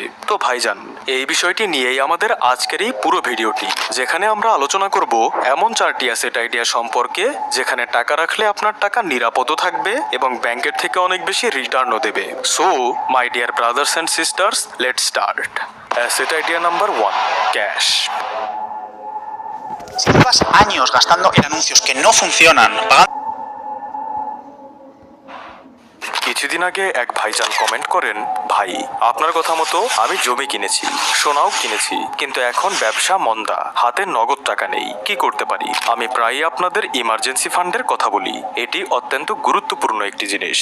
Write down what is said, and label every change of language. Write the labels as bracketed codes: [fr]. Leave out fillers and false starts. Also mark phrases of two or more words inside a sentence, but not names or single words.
[bn] তো ভাইজান, এই বিষয়টি নিয়েই আমাদের আজকের এই পুরো ভিডিওটি, যেখানে আমরা আলোচনা করব এমন 4টি [en] asset idea [bn] সম্পর্কে যেখানে টাকা রাখলে আপনার টাকা নিরাপদও থাকবে এবং ব্যাংকের থেকে অনেক বেশি রিটার্নও দেবে। [en] so my dear brothers and sisters, let's start. asset idea number 1, cash. [es] Si llevas años gastando en anuncios que no funcionan, pagando [bn] কিছুদিন আগে এক ভাইজান কমেন্ট করেন, ভাই আপনার কথা মতো আমি জমি কিনেছি, সোনাও কিনেছি, কিন্তু এখন ব্যবসা মন্দা, হাতে নগদ টাকা নেই, কি করতে পারি? আমি প্রায়ই আপনাদের [en] emergency fund [bn] কথা বলি। এটি অত্যন্ত গুরুত্বপূর্ণ একটি জিনিস।